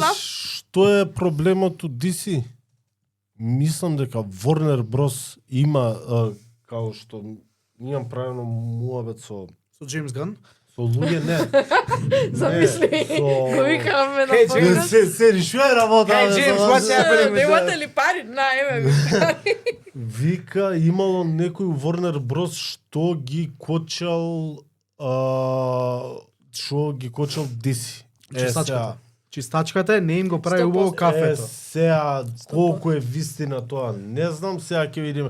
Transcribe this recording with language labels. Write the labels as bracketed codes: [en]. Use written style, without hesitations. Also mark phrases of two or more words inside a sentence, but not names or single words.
[mk] Знаеш што е проблемот у DC? Мислам дека Warner Bros има као што имам правилно муабет со Джеймс Ган. луѓе не. Замисли, го викаме на Hey, подкаст. Се што е работа? [en] Hey, James, what's happening? [mk] Немате ли пари? На, еме ми. Вика имало некој Warner Bros што ги кочал DC. Чистачката. Чистачката е, не им го прави 100%. убаво кафето. Сега колку е вистина тоа, не знам, сега ќе видиме.